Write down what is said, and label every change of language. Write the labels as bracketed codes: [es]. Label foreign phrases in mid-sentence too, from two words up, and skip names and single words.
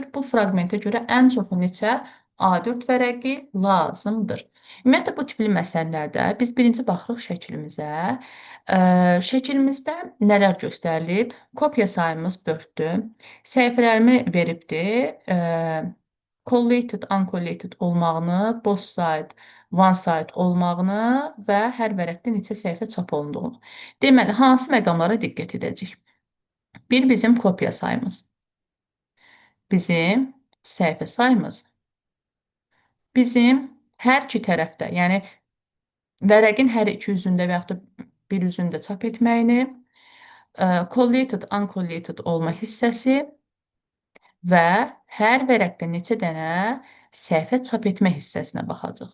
[az] Bu fraqmentə görə ən çoxu neçə A4 vərəqi lazımdır? Ümumiyyətlə, bu tipli məsələlərdə biz birinci baxırıq şəklimizə. Şəklimizdə nələr göstərilib? Kopya sayımız 4-dür. Səhifələrimi veribdir. [en] Collated, uncollated [az] olmağını, [en] both side, one side [az] olmağını və hər vərəqdə neçə səhifə çap olunduğunu. Deməli, hansı məqamlara diqqət edəcəyik? Bir, bizim kopya sayımız. Bizim səhifə sayımız. Bizim hər iki tərəfdə, yəni vərəqin hər iki üzündə və yaxud da bir üzündə çap etməyini, [en] collated, uncollated [az] olma hissəsi və hər vərəqdə neçə dənə səhifə çap etmə hissəsinə baxacaq.